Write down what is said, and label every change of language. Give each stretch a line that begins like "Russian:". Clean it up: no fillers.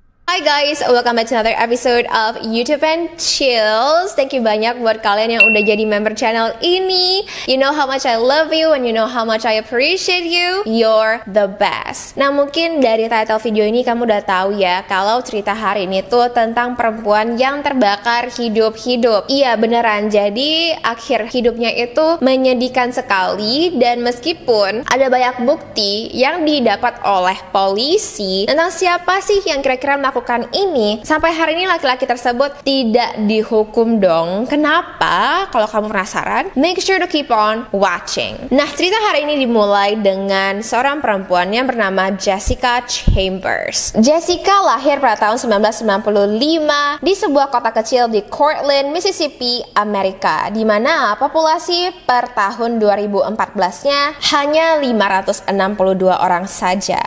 English: Hi guys, welcome back to another episode of YouTube and Chills. Thank you
Indonesian: banyak buat kalian yang udah jadi member channel ini.
English: You know how much I love you and you know how much I appreciate you. You're the best.
Indonesian: Nah, mungkin dari title video ini kamu udah tahu ya kalau cerita hari ini tuh tentang perempuan yang terbakar hidup-hidup. Iya, beneran. Jadi akhir hidupnya itu menyedihkan sekali, dan meskipun ada banyak bukti yang didapat oleh polisi tentang siapa sih yang kira-kira melakukan ini, sampai hari ini laki-laki tersebut tidak dihukum dong. Kenapa? Kalau kamu penasaran,
English: make sure to keep on watching.
Indonesian: Nah, cerita hari ini dimulai dengan seorang perempuan yang bernama Jessica Chambers. Jessica lahir pada tahun 1995 di sebuah kota kecil di Cortland, Mississippi, Amerika, di mana populasi per tahun 2014-nya hanya 562 orang saja.